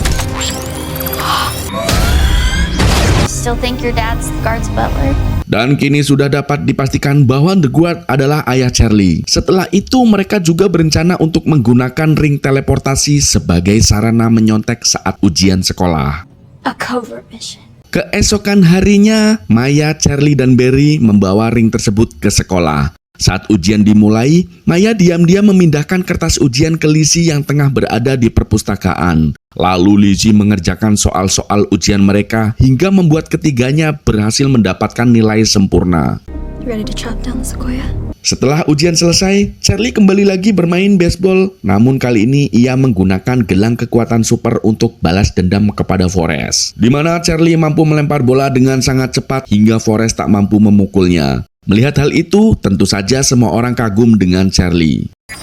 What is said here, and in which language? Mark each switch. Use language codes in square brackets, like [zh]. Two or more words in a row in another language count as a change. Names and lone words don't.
[en] Still think your dad's the guard's butler? [id] Dan kini sudah dapat dipastikan bahwa The Guard adalah ayah Charlie. Setelah itu mereka juga berencana untuk menggunakan ring teleportasi sebagai sarana menyontek saat ujian sekolah. [en] A covert mission. [id] Keesokan harinya, Maya, Charlie, dan Barry membawa ring tersebut ke sekolah. Saat ujian dimulai, Maya diam-diam memindahkan kertas ujian ke Lizzie yang tengah berada di perpustakaan. Lalu Lizzie mengerjakan soal-soal ujian mereka hingga membuat ketiganya berhasil mendapatkan nilai sempurna. [en] You ready to chop down the sequoia? [id] Setelah ujian selesai, Charlie kembali lagi bermain baseball. Namun kali ini ia menggunakan gelang kekuatan super untuk balas dendam kepada Forrest, di mana Charlie mampu melempar bola dengan sangat cepat hingga Forrest tak mampu memukulnya. Melihat hal itu, tentu saja semua orang kagum dengan Charlie.